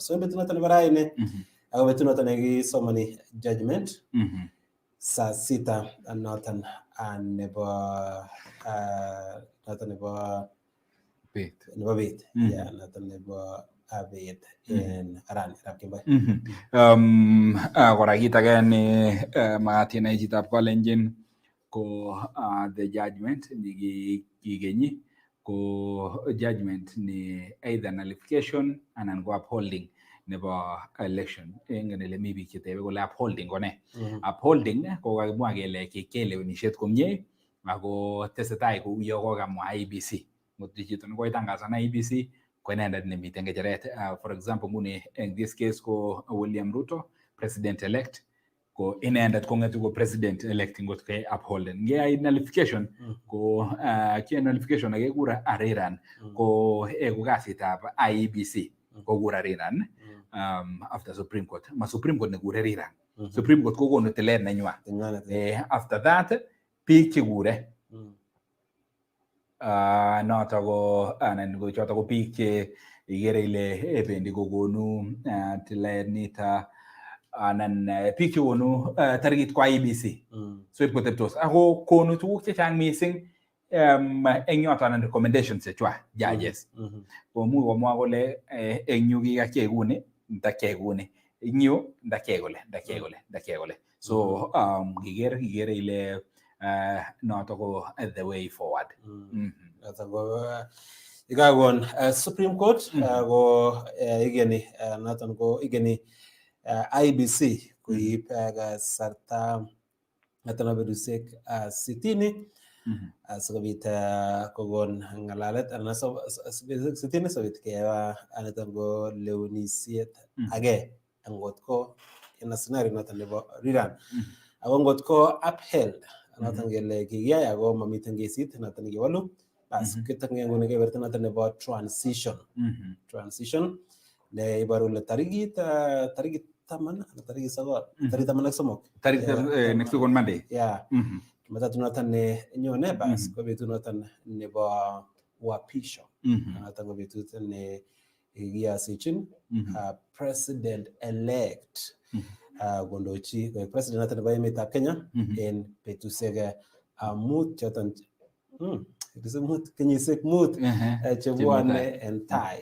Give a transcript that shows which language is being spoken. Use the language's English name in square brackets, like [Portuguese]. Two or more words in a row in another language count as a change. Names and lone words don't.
[Kalenjin] So betut noton nebo raini ako betut noton nekisomani judgment saa 6 noton nebo bet. Noton nebo bet. Noton nebo abet en aranirab Kemboi. Kora kit age ni makat inai chitab Kalenjin ko [English] the judgment [Kalenjin] ni kikenyi ko judgment ni [English] either nullification [Kalenjin] anan ko upholding nebo election. Ingen ile mi biik chetebe kole upholding ko ne. Upholding ko kakimwa kele kikelewenishet komie ako tesetai kou yo kokamwa IEBC. Ngotko chito nekoitangasan IEBC ko inendet nemiten ngecheret. [English] For example [Kalenjin] nguni [English] in this case [Kalenjin] ko William Ruto [English] president elect [Kalenjin] ko inendet kong'etu ko [English] president elect [Kalenjin] ngot ke upholden. Ngeyai nullification ko kiyoe nullification akekura ariran ko eku kasitab IEBC kokura riran after Supreme Court. Ma Supreme Court nekure riran. Supreme Court kokonu tilet nenywa. [English] After that [Kalenjin] biik chekure noto ko anan ko choto ko biik che igere ile bendi kokonu tilet nito anan biik chekonu tarikit kwa IEBC. So ip koteptos ako konu tuguk chechang mising eng yoto anan recommendations chechwa judges. Komuch komwa kole eng yu kikakiyai kuni ndakiyai kuni, eng yu ndakiyai kole. So kikere ile noto ko [English] the way forward. [Kalenjin] Ikakon Supreme Court ko igeni noton ko igeni IEBC kuip kasarta noton betusiek 60 sikobit kokon ng'alalet anan 60 sikobit keba niton ko lewenisiet age angot ko [English] in a scenario [Kalenjin] noton nebo riran. Ako ngot ko upheld noton kele kikiyai ako mamiten kesit noton nekewalu bas kitokenge nguni keberta noton nebo transition ne ibaru le tarikit 10 tarikit 9 tarikit 13 [English] tarikit next week on Monday. [Kalenjin] Jumatatu noton ne nyone bas ko betut noton nebo uapisho noton ko betut ne kiyasichin [English] president elect [Kalenjin] kondochi koik president noton nebo emetab Kenya en betusiek mut choton kenyisiek mut chebwone en tai.